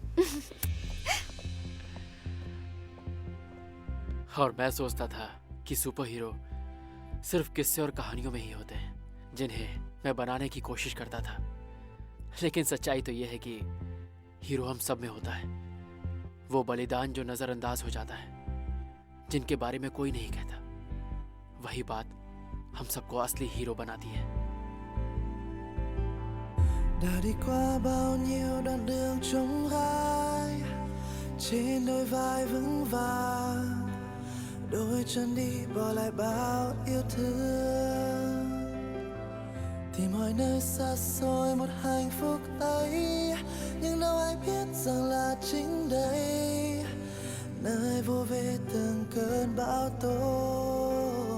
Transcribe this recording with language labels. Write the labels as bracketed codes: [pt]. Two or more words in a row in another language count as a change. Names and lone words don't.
[hi] और मैं सोचता था कि [en] super hero [hi] सिर्फ किस्से और कहानियों में ही होते हैं, जिन्हें मैं बनाने की कोशिश करता था। लेकिन सच्चाई तो यह है कि हीरो हम सब में होता है, वो बलिदान जो नजरअंदाज हो जाता है, जिनके बारे में कोई नहीं कहता। वही बात हम सबको असली हीरो बनाती है। [vi] Đã đi qua bao nhiêu đoạn đường trông gai, trên đôi vai vững vàng, đôi chân đi bỏ lại bao yêu thương, tìm mọi nơi xa xôi một hạnh phúc ấy, nhưng đâu ai biết rằng là chính đây, nơi vô về từng cơn bão tố.